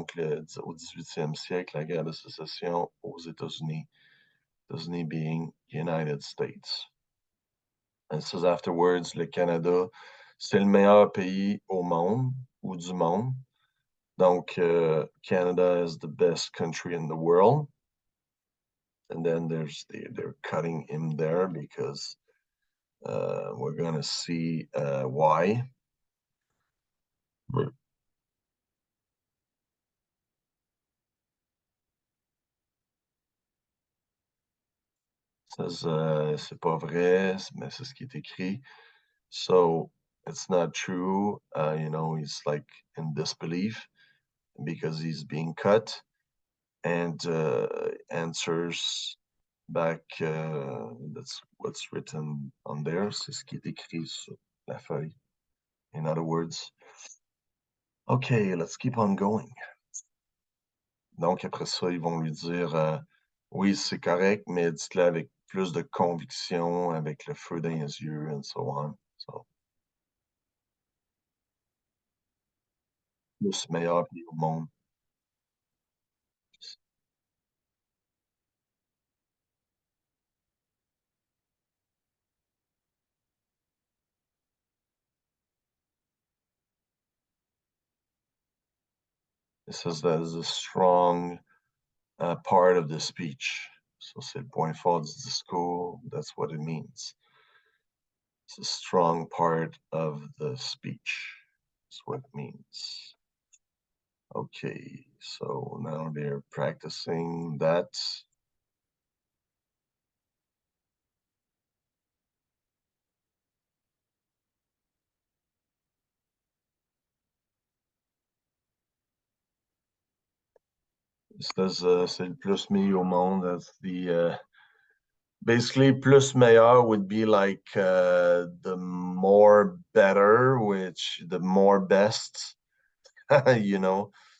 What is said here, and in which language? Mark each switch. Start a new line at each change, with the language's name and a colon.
French: Donc, au 18e siècle, la guerre de sécession aux États-Unis, États-Unis
English: being United States. And it says afterwards,
French: le Canada, c'est le meilleur pays au monde ou du monde.
English: Donc, Canada is the best country in the world. And then they're cutting him there because we're going to see why.
French: Says c'est pas vrai, mais c'est ce qui est écrit.
English: So it's not true. You know, he's like in disbelief because he's being cut, and answers back. That's what's written on there.
French: C'est ce qui est écrit sur la feuille.
English: In other words. Okay, let's keep on going.
French: Donc, après ça, ils vont lui dire oui, c'est correct, mais dites-le avec plus de conviction, avec le feu dans les yeux,
English: and so on.
French: So, le meilleur pays au monde.
English: It says that is a strong part of the speech.
French: So, c'est le point fort du discours.
English: That's what it means. It's a strong part of the speech. That's what it means. Okay, so now they're practicing that.
French: C'est le plus meilleur au monde.
English: That's the basically
French: plus meilleur
English: would be like the more better, which the more best, you know.